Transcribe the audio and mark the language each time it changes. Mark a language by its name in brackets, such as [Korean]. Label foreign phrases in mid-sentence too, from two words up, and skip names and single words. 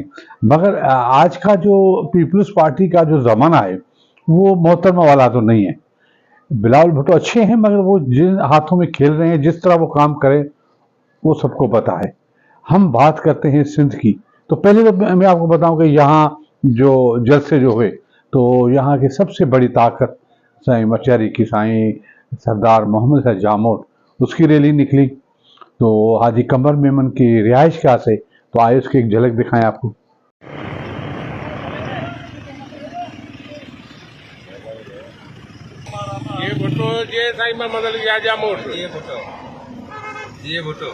[Urdu] مگر آج کا جو پیپلز پارٹی کا جو زمانہ ہے وہ محترمہ والا تو نہیں ہے. بلاول بھٹو اچھے ہیں، مگر وہ جن ہاتھوں میں کھیل رہے ہیں، جس طرح وہ کام کریں، وہ سب کو پتا ہے. ہم بات کرتے ہیں سندھ کی۔ تو پہلے تو میں آپ کو بتاؤں کہ یہاں جو جلسے جو ہوئے، تو یہاں کی سب سے بڑی طاقت سائیں مٹیاری کی سائیں سردار محمد شاہ جامود، اس کی ریلی نکلی. تو حاجی قمر میمن کی رہائش کیا سے، تو آئے اس کی ایک جھلک دکھائیں آپ کو. [Sindhi] ये भुट्टो जे साईं मोहम्मद अली शाह जामोद, ये भुट्टो ये भुट्टो